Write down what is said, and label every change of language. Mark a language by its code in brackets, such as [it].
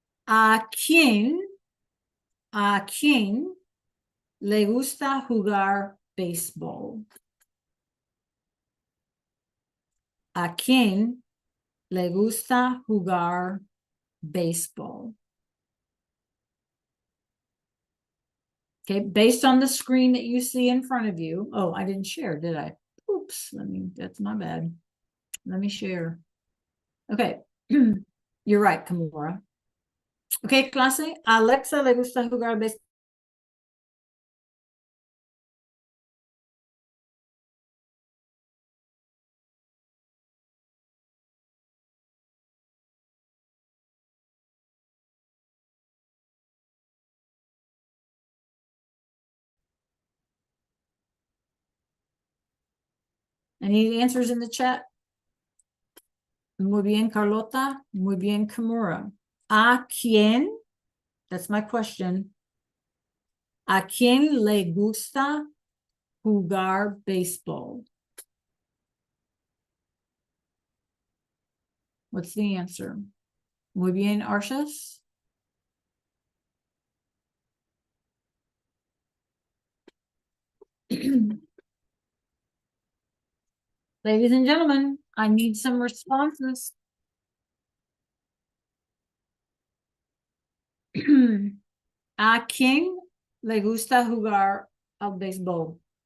[es] ¿A quién le gusta jugar béisbol? ¿A quién le gusta jugar béisbol? [en] Okay, based on the screen that you see in front of you. Oh, I didn't share, did I? Oops, that's my bad. Let me share. Okay, you're right, Kamora. [es] Okay, clase, Alexa le gusta jugar béisbol. [en] Any answers in the chat? [es] Muy bien, [en] Carlota. [es] Muy bien, Kimura. ¿A quién? [en] That's my question. [es] ¿A quién le gusta jugar béisbol? [en] What's the answer? [es] Muy bien, [en] Arshas. Ladies and gentlemen, I need some responses. [es] ¿A quién le gusta jugar al béisbol?